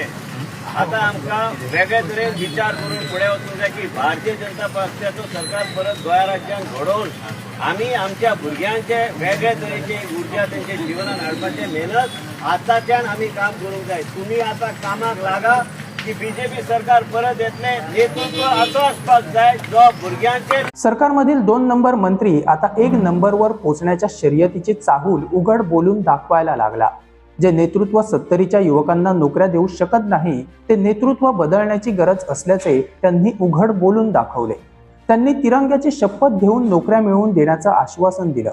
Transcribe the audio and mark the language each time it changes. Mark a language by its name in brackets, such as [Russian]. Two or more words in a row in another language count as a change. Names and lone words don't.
[Konkani] आतां आमकां वेगळे तरेन विचार करून फुडें वचूंक जाय की भारतीय जनता पक्षाचो सरकार परत गोंय राज्यांत घडोवन आमी आमच्या भुरग्यांचे वेगळे तरेचे उर्जा तेंचे जिवनान हाडपाचे मेहनत आतांच्यान आमी काम करूंक जाय। तुमी आतां कामाक लागा की बीजेपी सरकार परत येतले नेतृत्व असो आसपाक जाय जो भुरग्यांचे। [Marathi] सरकारमधील 2 नंबर मंत्री आता 1 नंबरवर पोहोचण्याच्या शर्यतीची चाहूल उघड बोलून दाखवायला लागला। जे नेतृत्व 70च्या युवकांना नोकऱ्या देऊ शकत नाही ते नेतृत्व बदलण्याची गरज असल्याचे त्यांनी उघड बोलून दाखवले। त्यांनी तिरंग्याची शपथ घेऊन नोकऱ्या मिळवून देण्याचं आश्वासन दिलं।